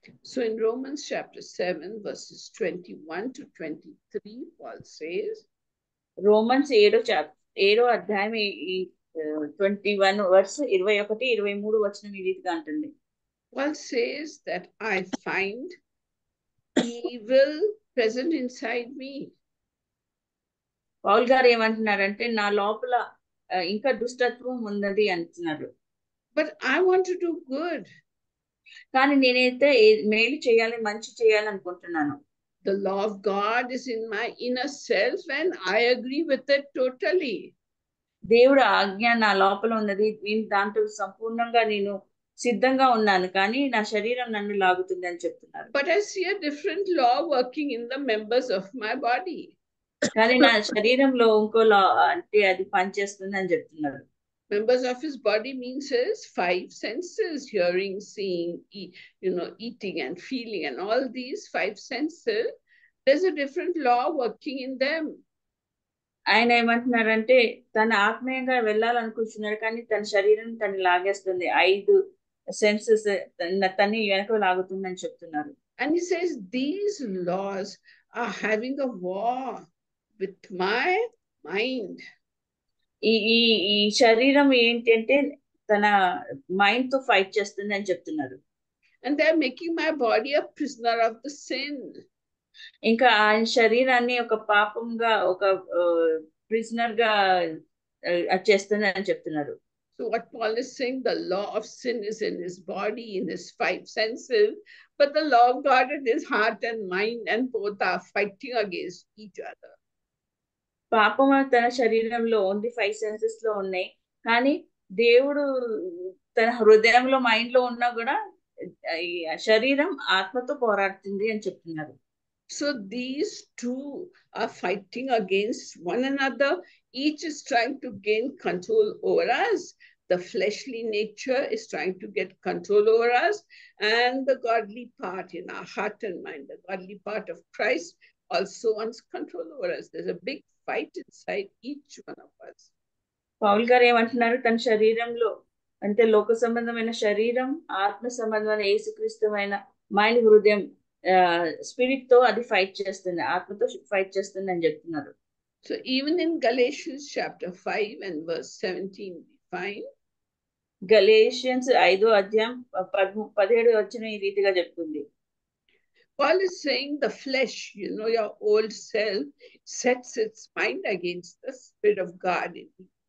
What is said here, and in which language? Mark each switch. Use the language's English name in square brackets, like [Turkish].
[English] So in Romans chapter 7 verses 21 to 23, Paul says, [Telugu] Romans 7వ అధ్యాయం 21 [English] verse 21-23 [Telugu] వచనం ఈ రీతిగా అంటుంది. [English] Paul says that I find evil present inside me. [Telugu] Paul గారు ఏమంటున్నారంటే నా లోపల ఇంకా దుష్టత్వం ఉన్నది అంటున్నారు. [English] But I want to do good. [Telugu] కానీ నేనైతే మేలు చేయాలి, మంచి చేయాలి అనుకుంటున్నాను. [English] The law of God is in my inner self and I agree with it totally. [Telugu] దేవుడు ఆజ్ఞ నా లోపల ఉన్నది, నేను దాంట్లో సంపూర్ణంగా నేను సిద్ధంగా ఉన్నాను, కానీ నా శరీరం నన్ను లాగుతుంది అని చెప్తున్నారు. [English] But I see a different law working in the members of my body. [Telugu] కానీ నా శరీరంలో ఇంకో లా అంటే అది పనిచేస్తుంది అని చెప్తున్నారు. [English] Members of his body means his 5 senses: hearing, seeing, eating and feeling, and all these 5 senses. There's a different law working in them. [Telugu] ఆయన ఏమంటున్నారంటే తన ఆత్మీయంగా వెళ్ళాలనుకుంటున్నాడు, కానీ తన శరీరం తను లాగేస్తుంది. 5 సెన్సెస్ తన్ని వెనక లాగుతుందని చెప్తున్నారు. [English] And he says these laws are having a war with my mind. [Telugu] ఈ శరీరం ఏంటంటే తన మైండ్ తో ఫైట్ చేస్తుంది అని చెప్తున్నారు. [English] And they're making my body a prisoner of the sin. [Telugu] ఇంకా ఆయన శరీరాన్ని ఒక పాపంగా ఒక ప్రిజనర్ గా చేస్తుంది అని చెప్తున్నారు. [English] So what Paul is saying, the law of sin is in his body, in his 5 senses, but the law of God in his heart and mind, and both are fighting against each other. [Telugu] పాపం తన శరీరంలో only 5 senses లో ఉన్నాయి, కానీ దేవుడు తన హృదయంలో mind లో ఉన్నా కూడా శరీరం ఆత్మతో పోరాడుతుంది అని చెప్తున్నారు. [English] So these two are fighting against one another. Each is trying to gain control over us. The fleshly nature is trying to get control over us, and the godly part in our heart and mind, the godly part of Christ, also wants control over us. There's a big fight inside each one of us. [Telugu] Paul గారు ఏమంటున్నారు, తన శరీరంలో అంటే లోక సంబంధమైన శరీరం, ఆత్మ సంబంధమైన యేసుక్రీస్తుమైన మైండ్, హృదయం, స్పిరిట్ తో అది ఫైట్ చేస్తుంది, ఆత్మతో ఫైట్ చేస్తుంది అని చెప్తున్నారు. [English] So even in Galatians chapter 5 and verse 17 we find [Telugu] Galatians 5వ అధ్యాయం 17 వచ్చిన ఈ రీతిగా చెప్తుంది. [English] Paul is saying the flesh, your old self, sets its mind against the Spirit of God in you.